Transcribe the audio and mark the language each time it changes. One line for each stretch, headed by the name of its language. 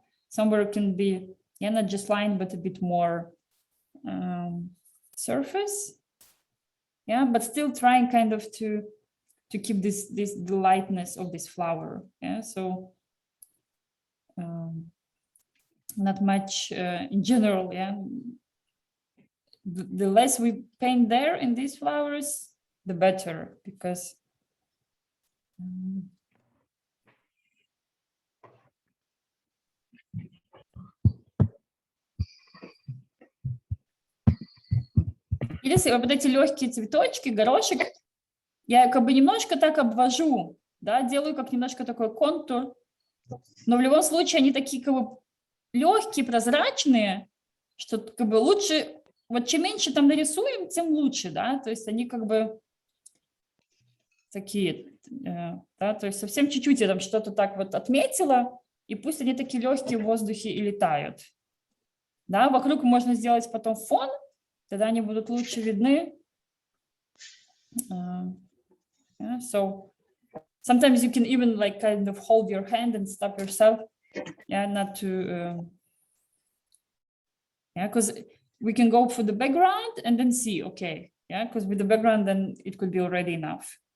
English: Somewhere can be, yeah, not just line, but a bit more surface. Yeah, but still trying kind of to keep the lightness of this flower. Yeah, so not much in general. Yeah, the less we paint there in these flowers, the better, because
Russian: если вот эти легкие цветочки, горошек, я как бы немножко так обвожу, да, делаю как немножко такой контур, но в любом случае они такие как бы легкие, прозрачные, что как бы лучше, вот чем меньше там нарисуем, тем лучше, да, то есть они как бы такие, да, то есть совсем чуть-чуть я там что-то так вот отметила, и пусть они такие легкие в воздухе и летают, да, вокруг можно сделать потом фон, тогда они будут лучше видны.
English: Yeah, so sometimes you can even like kind of hold your hand and stop yourself. Yeah, not to. Yeah, because we can go for the background and then see, okay, yeah, because with the background, then it could be already enough.